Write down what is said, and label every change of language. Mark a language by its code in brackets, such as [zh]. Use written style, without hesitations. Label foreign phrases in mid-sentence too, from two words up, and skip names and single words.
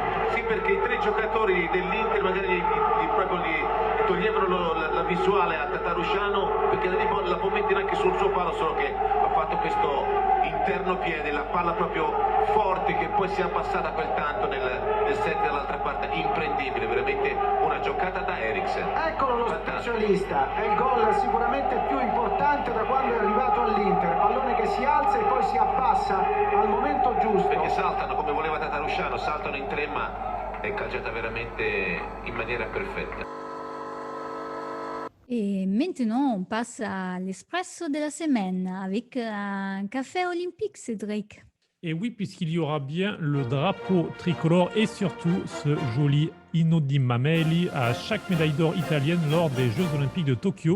[it] Sì, perché i 3 giocatori dell'Inter magari proprio gli toglievano la visuale a Tatarusciano, perché la può mettere anche sul suo palo, solo che ha fatto questo interno piede, la palla proprio forte che poi si è abbassata quel tanto nel set dall'altra parte, imprendibile, veramente una giocata da Eriksen. Eccolo lo specialista, è il gol sicuramente più importante da quando è arrivato all'Inter, pallone che si alza e poi si abbassa al momento giusto. Perché saltano come voleva Tatarusciano, saltano in 3 ma è calciata veramente in maniera perfetta. [fr] Et maintenant, on passe à l'espresso de la semaine avec un café olympique, Cédric. Et oui, puisqu'il y aura bien le drapeau tricolore et surtout ce joli Inno di Mameli à chaque médaille d'or italienne lors des Jeux Olympiques de Tokyo.